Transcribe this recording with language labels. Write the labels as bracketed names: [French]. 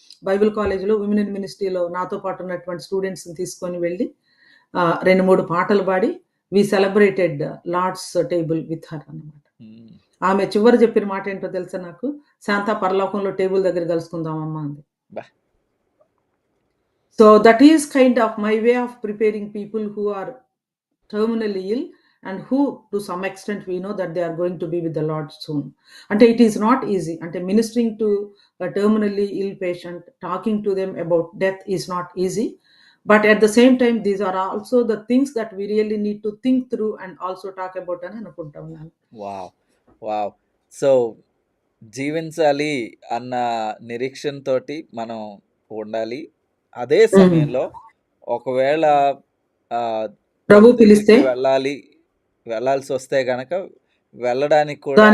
[Telugu] Bible కాలేజ్‌లో women in మినిస్ట్రీలో నాతో పాటు ఉన్నటువంటి స్టూడెంట్స్‌ని తీసుకొని వెళ్ళి 2, 3 పాటలు పాడి [English] we celebrated Lord's table with her [Telugu] అన్నమాట. హ్మ్. ఆమె చివర చెప్పిన మాటేంటో తెలుసా నాకు? "శాంత పరలోకంలో టేబుల్ దగ్గర కలుసుకుందామమ్మా" అంది. అబ్బా! [English] So that is kind of my way of preparing people who are terminally ill and who to some extent we know that they are going to be with the Lord soon. And it is not easy. And ministering to a terminally ill patient, talking to them about death is not easy. But at the same time, these are also the things that we really need to think through and also talk about [Telugu] అని అనుకుంటున్నాను. Wow! Wow! So, జీవించాలి అన్న నిరీక్షణతోటి మనం ఉండాలి. అదే హ్మ్. సమయంలో ఒకవేళ ప్రభు ప్రభు పిలిస్తే దగ్గరికి వెళ్ళాల్సొస్తే గనక వెళ్ళడానికి కూడా